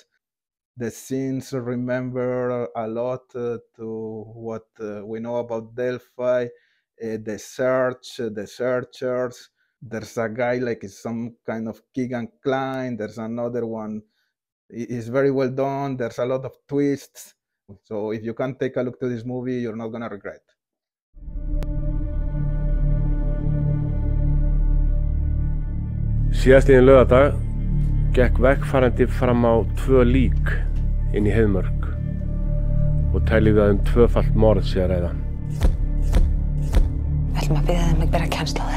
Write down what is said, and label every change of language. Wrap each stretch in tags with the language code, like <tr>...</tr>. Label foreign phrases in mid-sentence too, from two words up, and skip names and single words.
<en>The scenes remember a lot to what we know about Delphi. The search, the searchers. There's a guy like some kind of Kegan Kline. There's another one. It's very well done. There's a lot of twists. So if you can take a look to this movie, you're not gonna regret.</en> <is>Síðastliðinn laugardag gekk vegfarandi fram á 2 lík inn í Heiðmörk og telur við tvöfalt morð sé að ræða. Við ætlum að biðja þeim að bera kennsl á þér.</is>